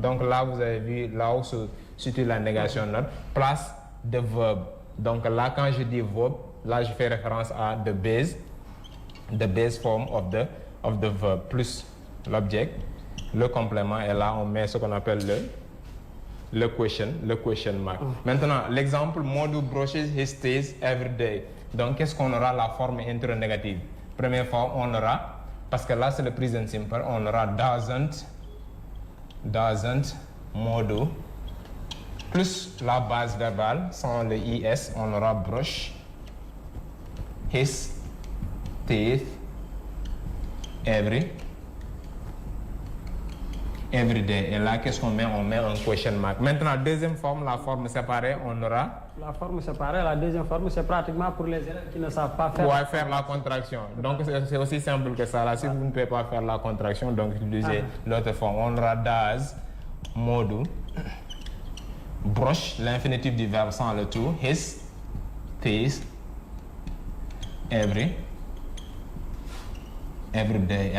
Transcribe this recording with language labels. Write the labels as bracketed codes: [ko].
[fr] Donc là, vous avez vu, là où se situe la négation note, place de verbe. Donc là, quand je dis verbe, là, je fais référence à [en] the base form of the verb, [fr] plus l'objet, le complément, et là, on met ce qu'on appelle le question mark. Maintenant, l'exemple, [en] Modu brushes his teeth every day. [fr] Donc, qu'est-ce qu'on aura? La forme interrogative. Première fois, on aura, parce que là, c'est le present simple, on aura [en] doesn't Modu, [fr] plus la base verbale, sans le is, on aura [en] brush his teeth every day. [fr] Et là, qu'est-ce qu'on met? On met un question mark. Maintenant, deuxième forme, la forme séparée, on aura... La forme séparée, la deuxième forme, c'est pratiquement pour les élèves qui ne savent pas faire... Ouais, faire la contraction. Donc, c'est aussi simple que ça. Là, si vous ne pouvez pas faire la contraction, donc utilisez l'autre forme. On aura does, Modu, brush, l'infinitif du verbe sans le tout, [en] his teeth every day.